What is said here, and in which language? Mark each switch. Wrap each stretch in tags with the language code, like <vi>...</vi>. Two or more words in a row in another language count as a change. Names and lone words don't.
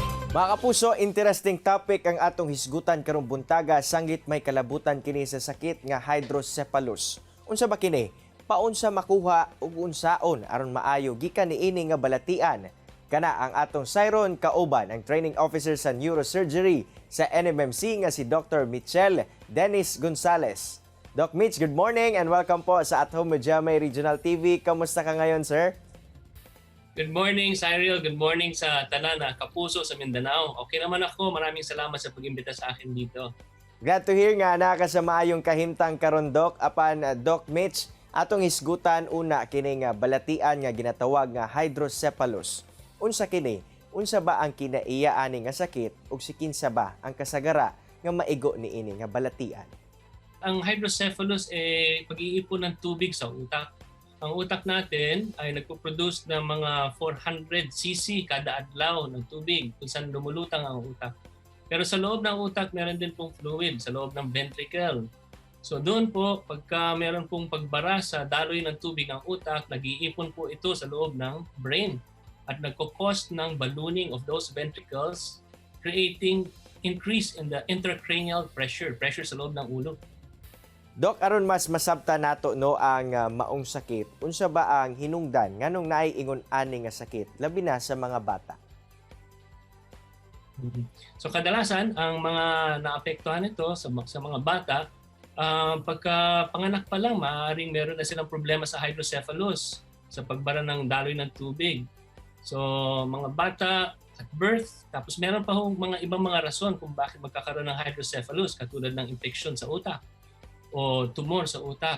<ceb>Mga kapuso,</ceb> <en>interesting topic</en> <ceb>ang atong hisgutan karong buntaga sanggit may kalabutan kini sa sakit nga hydrocephalus. Unsa ba kini? Paunsa makuha ug unsaon aron maayo gikan niini nga balatian? Kana ang atong Siron kauban ang</ceb> <en>training officer</en> <ceb>sa neurosurgery sa NMMC nga si Dr. Michelle Dennis Gonzalez.</ceb> <en>Doc Mitch, good morning and welcome po sa At Home with Jamay Regional TV.</en> <tl>Kamusta ka ngayon, sir?</tl> <en>Good morning, Cyril. Good morning</en> <ceb>sa tanan na kapuso sa Mindanao.</ceb> <tl>Okay naman ako. Maraming salamat sa pag-imbita sa akin dito.</tl> <en>Glad to hear</en> <ceb>nga na sa maayong kahimtang karon, Doc. Apan Doc Mitch, atong hisgutan una kini nga balatian nga ginatawag nga hydrocephalus. Unsa kini? Unsa ba ang kinaiya ani nga sakit ug si kinsa ba ang kasagara nga maigo niini nga balatian?</ceb> <tl>Ang hydrocephalus pag-iipon ng tubig sa utak. Ang utak natin ay nagpo-produce ng mga 400 cc kada adlaw ng tubig kung saan lumulutang ang utak. Pero sa loob ng utak, meron din pong fluid sa loob ng ventricle. So doon po, pagka meron pong pagbara sa daloy ng tubig ang utak, nag-iipon po ito sa loob ng brain at nagko-cause ng</tl> <en>ballooning of those ventricles, creating increase in the intracranial pressure</en> <tl>sa loob ng ulo.</tl> <ceb>Dok, aron mas masabta nato no ang maong sakit, unsa ba ang hinungdan nganong naay ingon ani nga sakit labi na sa mga bata?</ceb> <tl>So kadalasan ang mga naapektuhan nito sa mga bata, pagka panganak pa lang maaaring meron na silang problema sa hydrocephalus sa pagbara ng daloy ng tubig. So mga bata</tl> <en>at birth,</en> <tl>tapos meron pa hong mga ibang mga rason kung bakit magkakaroon ng hydrocephalus katulad ng infection sa utak o tumor sa utak.</tl>